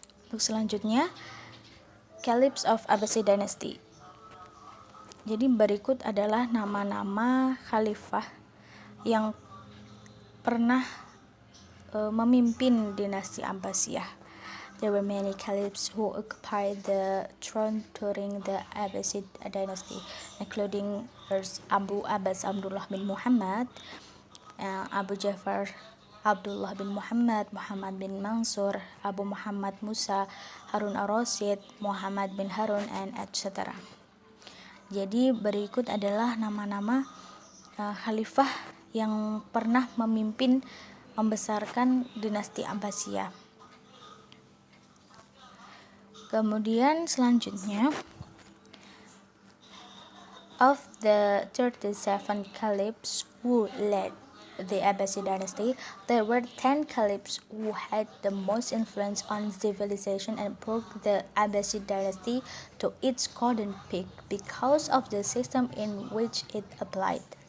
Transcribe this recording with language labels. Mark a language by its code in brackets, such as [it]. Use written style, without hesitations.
[id] Untuk selanjutnya, [en] Caliphs of Abbasid Dynasty. [id] Jadi berikut adalah nama-nama khalifah yang pernah memimpin dinasti Abbasiyah. [en] There were many caliphs who occupied the throne during the Abbasid dynasty, including Abu Abbas Abdullah bin Muhammad, Abu Ja'far Abdullah bin Muhammad, Muhammad bin Mansur, Abu Muhammad Musa, Harun ar-Rasyid, Muhammad bin Harun, and etc. [id] Jadi berikut adalah nama-nama khalifah yang pernah memimpin membesarkan dinasti Abbasiyah. Kemudian selanjutnya, [en] of the 37 caliphs who led the Abbasid dynasty, there were 10 caliphs who had the most influence on civilization and brought the Abbasid dynasty to its golden peak because of the system in which it applied.